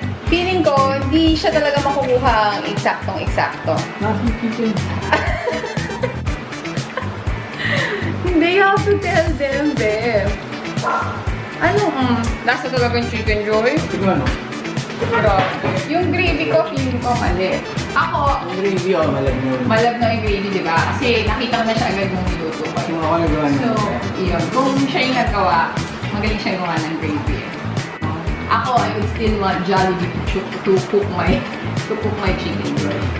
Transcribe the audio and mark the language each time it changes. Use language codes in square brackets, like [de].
[tl] Feeling ko, hindi siya talaga makukuha ang eksaktong-eksakto. Nasi chicken. [en] Hindi, you have to tell them, babe. [tl] Ano? Lasa talaga yung Chicken Joy? Siguro ano? Grabe. Yung gravy ko, feeling ko mali. Ako, Ang gravy o malab mo. malab na yung gravy, di ba? Kasi nakita ko na siya agad nung niluto ko. Yung ako nagawa niya. So, yun. Kung siya yung nagawa, magaling siya gawa ng gravy. [en] Ako, I would still want Jollibee to cook my Chicken Joy.